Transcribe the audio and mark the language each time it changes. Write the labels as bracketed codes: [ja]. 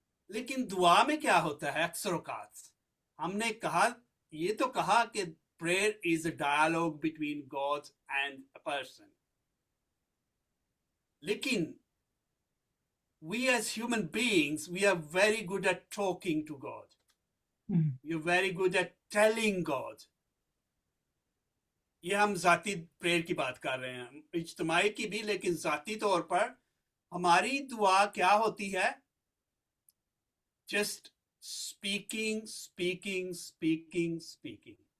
[hi] लेकिन दुआ में क्या होता है, अक्सर औकात हमने कहा, ये तो कहा कि [en] Prayer is a dialogue between God and a person, लेकिन we as human beings, we are very good at talking to God. We are very good at telling God. [hi] ये हम जाती प्रेयर की बात कर रहे हैं, इज्तिमाई की भी, लेकिन जाती तौर पर हमारी दुआ क्या होती है? [en] Just speaking speaking speaking speaking.